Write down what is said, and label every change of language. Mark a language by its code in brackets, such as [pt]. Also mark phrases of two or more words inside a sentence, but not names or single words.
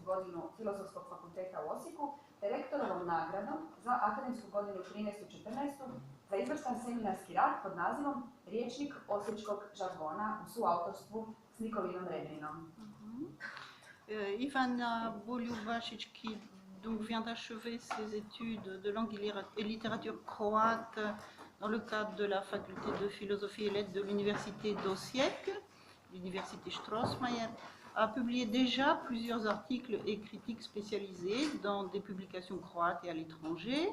[hr] godinu Filozofskog fakulteta u Osijeku, te rektorovom nagradom za akademsku godinu 13-14. za izvrstan seminarski rad pod nazivom Rječnik osječkog žargona u suautorstvu s Nikolinom Redrinom. Ivana Boljubašić, [fr] qui donc vient d'achever ses études de langue et littérature croate dans le cadre de la faculté de philosophie et lettres de l'université d'Osijek, l'université Strossmayer, a publié déjà plusieurs articles et critiques spécialisés dans des publications croates et à l'étranger.